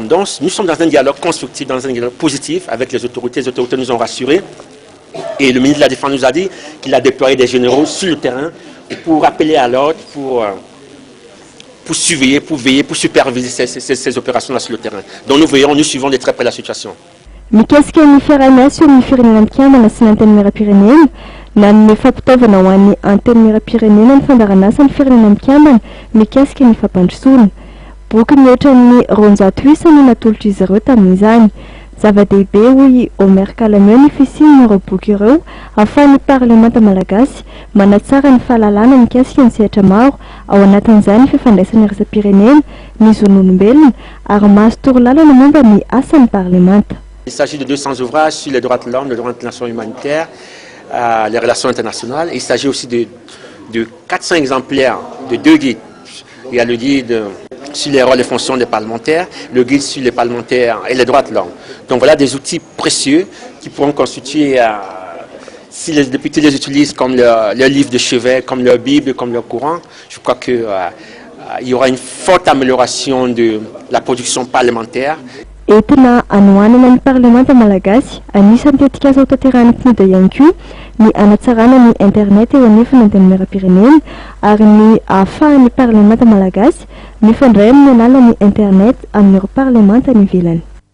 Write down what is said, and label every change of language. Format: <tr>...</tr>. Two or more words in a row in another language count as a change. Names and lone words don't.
<fr>Donc, nous sommes dans un dialogue constructif, dans un dialogue positif avec les autorités. Les autorités nous ont rassurés. Et le ministre de la Défense nous a dit qu'il a déployé des généraux sur le terrain pour appeler à l'ordre, pour surveiller, pour veiller, pour superviser ces opérations-là sur le terrain. Donc nous suivons de très près la situation.</fr> <mg>Mikasika ny fiarahana sy ny firenena mikambana sy ny anteny miram-pirenena na ny fampitaovana ho an'ny anteny miram-pirenena ny fandaharan'asa ny firenena mikambana mikasika ny fampandrosoana. Boky mihoatra ny 200 isa no natolotra izy ireo tamin'izany. Zava-dehibe hoy Omer Kalameux ny fisian'ireo boky ireo ahafahan'ny parlemanta malagasy manatsara ny fahalalana mikasika ny sehatra maro ao anatin'izany fifandraisana iraisam-pirenena ny zon'olombelona ary mahazo torolalana momba ny asan'ny parlemanta.</mg> <fr>Il s'agit de 200 ouvrages sur les droits de l'homme, le droit international humanitaire, les relations internationales. Il s'agit aussi de 400 exemplaires de 2 guides. Il y a le guide sur les rôles et fonctions des parlementaires, le guide sur les parlementaires et les droits de l'homme. Donc voilà des outils précieux qui pourront constituer, si les députés les utilisent comme leur livre de chevet, comme leur Bible, comme leur Coran, je crois qu'il y aura une forte amélioration de la production parlementaire.</fr> <mg>Entina anoanana ny parlemanta malagasy anisan'ny tetika azo tanterahana PNUD ihany koa ny anatsarana ny internet eo anefany anteny miram-pirenena ary ny ahafahan'ny parlemanta malagasy mifandray amin'ny alalan'ny internet amin'ireo parlemanta ny ivelany.</mg>